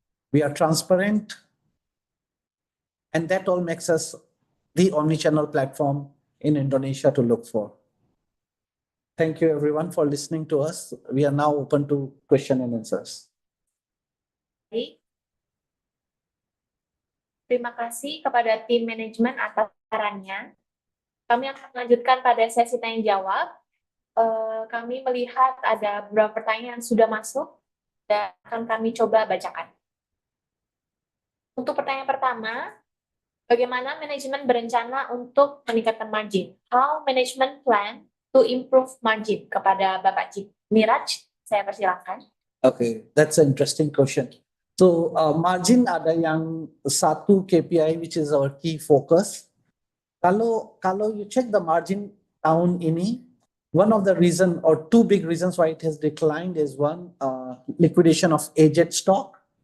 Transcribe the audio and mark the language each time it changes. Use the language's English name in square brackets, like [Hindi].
[English] We are transparent, and that all makes us the omnichannel platform in Indonesia to look for. Thank you everyone for listening to us. We are now open to question and answers. [Indonesian] Baik. Terima kasih kepada tim manajemen atas sarannya. Kami akan melanjutkan pada sesi tanya jawab. kami melihat ada beberapa pertanyaan yang sudah masuk dan akan kami coba bacakan. Untuk pertanyaan pertama, bagaimana manajemen berencana untuk meningkatkan margin? [English] How management plan to improve margin? [Indonesian] Kepada Bapak Niraj, saya persilakan. [English] Okay, that's an interesting question. So margin [Indonesian] ada yang satu [English] KPI which is our key focus. [Indonesian] Kalau [English] you check the margin [Indonesian] tahun ini, [English] one of the reason or two big reasons why it has declined is one, liquidation of aged stock.